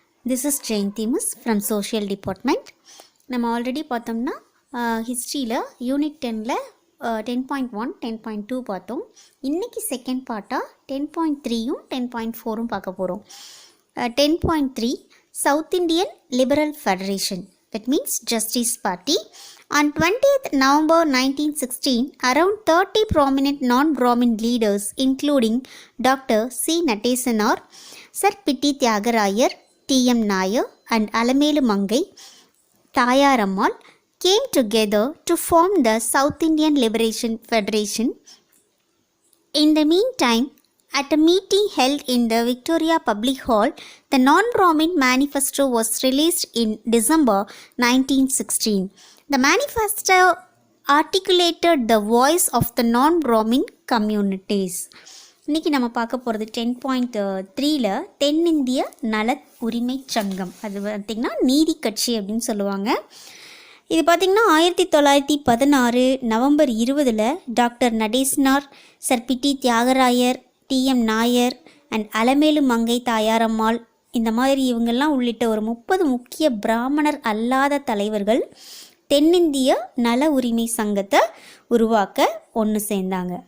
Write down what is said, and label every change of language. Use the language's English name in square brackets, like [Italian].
[English] This is Jayanti Miss from Social Department. [Tamil] நம்ம already பார்த்தோம்னா ஹிஸ்ட்ரியில் யூனிட் 10ல் 10.1 10.2 பார்த்தோம். இன்றைக்கி செகண்ட் பார்ட்டாக 10.3யும் 10.4ம் பார்க்க போகிறோம். [English] 10.3 South Indian Liberal Federation, that means Justice Party. On 20th November 1916, around 30 prominent non-Brahmin leaders including Dr. C. Natesanar, Sir Pitti Tyagaraiyar, T.M. Nair and Alamelu Mangai Tayarammal came together to form the South Indian Liberation Federation. In the meantime, at a meeting held in the Victoria Public Hall, the Non-Brahmin Manifesto was released in December 1916. The manifesto articulated the voice of the non-Brahmin communities. [Tamil] இன்றைக்கி நம்ம பார்க்க போகிறது 10.3ல் தென்னிந்திய நல உரிமை சங்கம். அது பார்த்திங்கன்னா நீதி கட்சி அப்படின்னு சொல்லுவாங்க. இது பார்த்திங்கன்னா 1916 November 20 doctor Natesanar, sir PT Thyagarayar, DM Nair and Alamelu மங்கை தாயாரம்மாள் இந்த மாதிரி இவங்கெல்லாம் உள்ளிட்ட ஒரு 30 முக்கிய பிராமணர் அல்லாத தலைவர்கள் தென்னிந்திய நல உரிமை சங்கத்தை உருவாக்க ஒன்று சேர்ந்தாங்க.